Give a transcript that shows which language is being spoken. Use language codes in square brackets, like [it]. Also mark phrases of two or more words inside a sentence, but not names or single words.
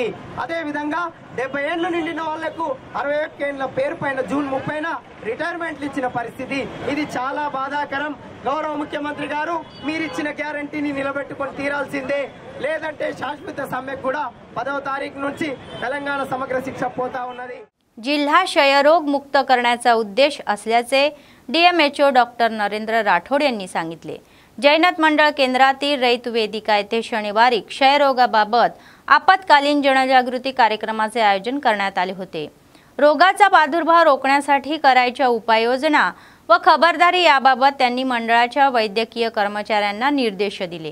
[te] అదే విధంగా 70 ఏళ్లు నిండిన వాళ్లకు 61 ఏళ్ల పేరు పైన జూన్ 30న రిటైర్మెంట్లు ఇచ్చిన పరిస్థితి, ఇది చాలా బాధాకరం। గౌరవ ముఖ్యమంత్రి గారు మీరిచ్చిన గ్యారంటీని నిలబెట్టుకొని తీరాల్సిందే, లేదంటే శాశ్వత సమ్మెకు కూడా 10వ తారీఖు నుంచి తెలంగాణ సమగ్ర శిక్ష పోతా ఉన్నది। [mr] जिल्हा क्षयरोग मुक्त करण्याचा उद्देश असल्याचे DMHO डॉक्टर नरेंद्र राठोड यांनी सांगितले। जैनत मंडळ केंद्रातील रयत वेदिका येथे शनिवारी क्षयरोगाबाबत आपत्कालीन जनजागृती कार्यक्रमाचे आयोजन करण्यात आले होते। रोगाचा प्रादुर्भाव रोखण्यासाठी करायच्या उपाययोजना व खबरदारी याबाबत त्यांनी मंडळाच्या वैद्यकीय कर्मचाऱ्यांना निर्देश दिले।